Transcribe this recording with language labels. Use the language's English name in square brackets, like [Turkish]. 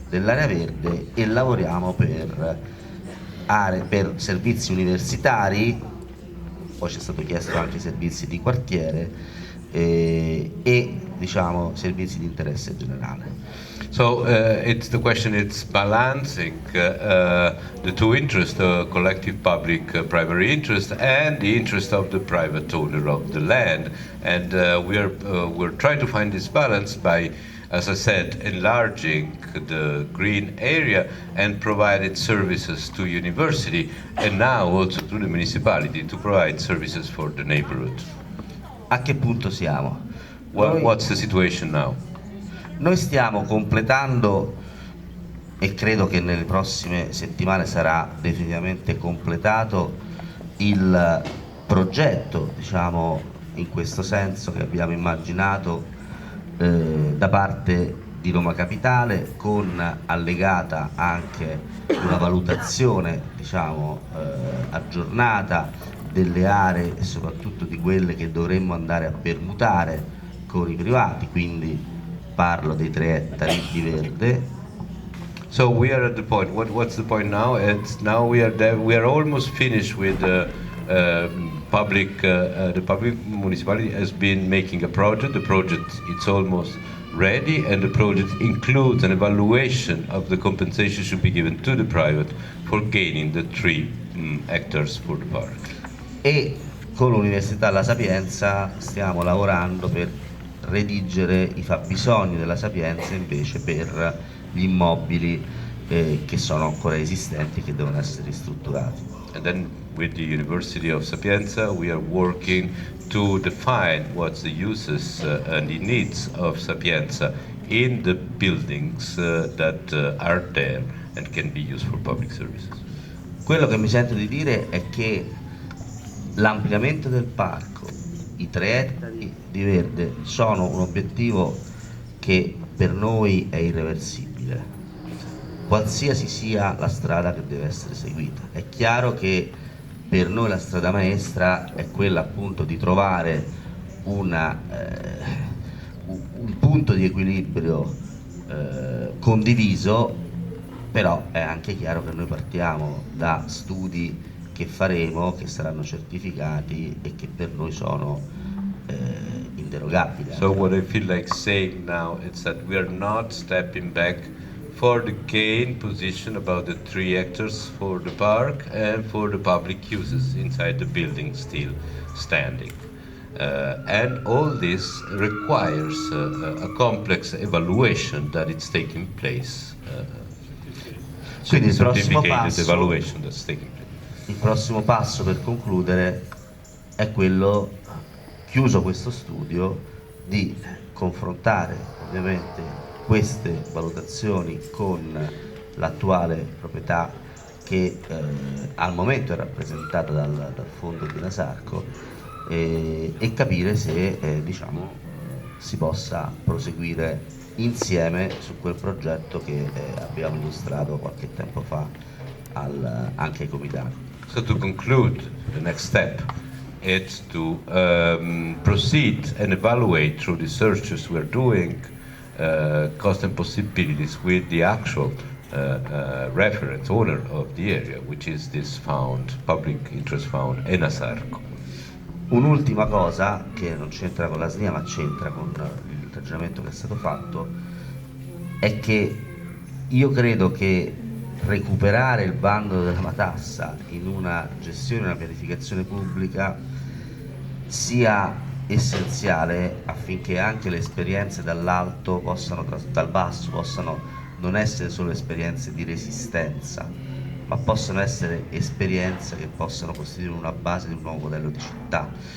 [Italian] dell'area verde e lavoriamo per servizi universitari, poi ci è stato chiesto anche servizi di quartiere e diciamo servizi di interesse generale. [English] So it's the question, it's balancing the two interests, the collective public primary interest and the interest of the private owner of the land, and we're trying to find this balance by, as I said, enlarging the green area and provided services to university, and now also to the municipality to provide services for the neighborhood. [Italian] A che punto siamo? [English] What's the situation now? [Italian] Noi stiamo completando, e credo che nelle prossime settimane sarà definitivamente completato, il progetto, diciamo, in questo senso che abbiamo immaginato da parte di Roma Capitale, con allegata anche una valutazione, diciamo, aggiornata delle aree e soprattutto di quelle che dovremmo andare a permutare con i privati, quindi parlo dei 3 ettari di verde. [English] So we are at the point. What's the point now? It's now we are there. We are almost finished with the public municipality has been making a project. The project it's almost ready, and the project includes an evaluation of the compensation should be given to the private for gaining the 3 hectares for the park. [Italian] E con l'Università La Sapienza stiamo lavorando per redigere i fabbisogni della Sapienza invece per gli immobili che sono ancora esistenti e che devono essere ristrutturati. [English] And then with the University of Sapienza we are working to define what's the uses and the needs of Sapienza in the buildings that are there and can be used for public services. [Italian] Quello che mi sento di dire è che l'ampliamento del parco, i 3 ettari di verde, sono un obiettivo che per noi è irreversibile, qualsiasi sia la strada che deve essere seguita. È chiaro che per noi la strada maestra è quella appunto di trovare un punto di equilibrio condiviso, però è anche chiaro che noi partiamo da studi che faremo, che saranno certificati e che per noi sono inderogabili. [English] So what I feel like saying now is that we are not stepping back for the gain position about the 3 hectares for the park and for the public uses inside the building still standing. And all this requires a complex evaluation that it's taking place. [Italian] Quindi il prossimo passo per concludere è quello, chiuso questo studio, di confrontare ovviamente queste valutazioni con l'attuale proprietà che al momento è rappresentata dal fondo di Nasarco e capire se diciamo, si possa proseguire insieme su quel progetto che abbiamo illustrato qualche tempo fa anche ai comitati. [English] So to conclude, the next step is to proceed and evaluate through the researches we are doing cost and possibilities with the actual reference owner of the area, which is this fund, public interest fund, Enasarco. [Italian] Un'ultima cosa che non c'entra con la SNIA ma c'entra con il ragionamento che è stato fatto è che io credo che recuperare il bando della matassa in una gestione, una pianificazione pubblica sia essenziale affinché anche le esperienze dall'alto dal basso possano non essere solo esperienze di resistenza, ma possono essere esperienze che possano costituire una base di un nuovo modello di città.